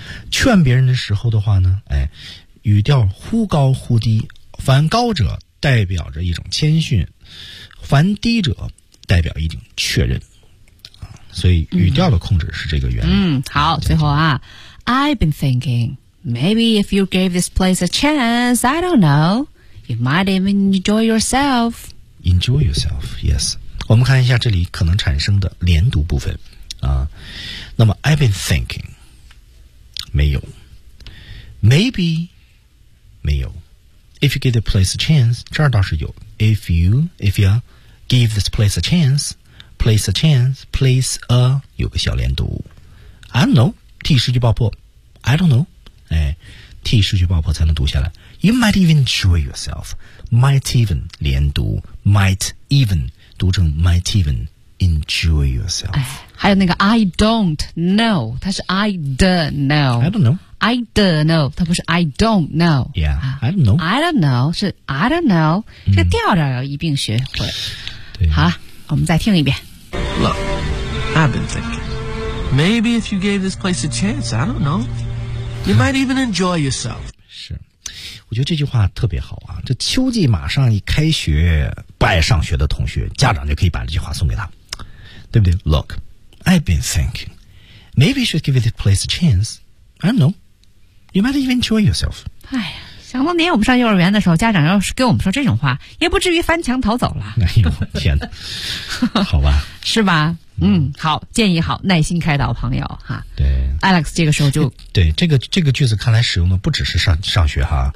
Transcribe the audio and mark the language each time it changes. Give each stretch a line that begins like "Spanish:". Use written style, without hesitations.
Chinese: 劝别人的时候的话呢，语调忽高忽低，凡高者代表着一种谦逊，凡低者代表一种确认，所以语调的控制是这个原理。好，最后啊，
English: I've been thinking maybe if you gave this place a chance, I don't know, you might even enjoy yourself. Enjoy yourself, yes.
Chinese: 我们看一下这里可能产生的连读部分啊。那么
English: I've been thinking
Chinese: 没有，
English: maybe 没有， if you give the place a chance
Chinese: 这儿倒是有，
English: if you give this place a chance， place a chance， place a
Chinese: 有个小连读，
English: I don't know，
Chinese: 替失去爆破，
English: I don't know，
Chinese: 替失去爆破才能读下来。
English: You might even enjoy yourself， might even 连读， might even读成 might even enjoy yourself。
Chinese: 还有那个
English: I don't know，
Chinese: 它是
English: I don't know。 I don't know。 I don't know，
Chinese: 它不是
English: I don't know。 Yeah， I don't know。 I don't know
Chinese: 是 I don't know，这个调调要一并学会。对，好了，我们再听一遍。
English: Look， I've been thinking， maybe if you gave this place a chance， I don't know， you might even enjoy yourself。
Chinese: 是，我觉得这句话特别好啊！这秋季马上一开学。不爱上学的同学，家长就可以把这句话送给他，对不对？
English: Look， I've been thinking， maybe you should give this place a chance， I don't know， you might even enjoy yourself。
Chinese: 哎呀，想当年我们上幼儿园的时候，家长要是跟我们说这种话，也不至于翻墙逃走了。哎呦天哪，好吧，是吧。好，建议好，耐心开导朋友哈。对，Alex 这个时候就对这个句子，看来使用的不只是上学哈。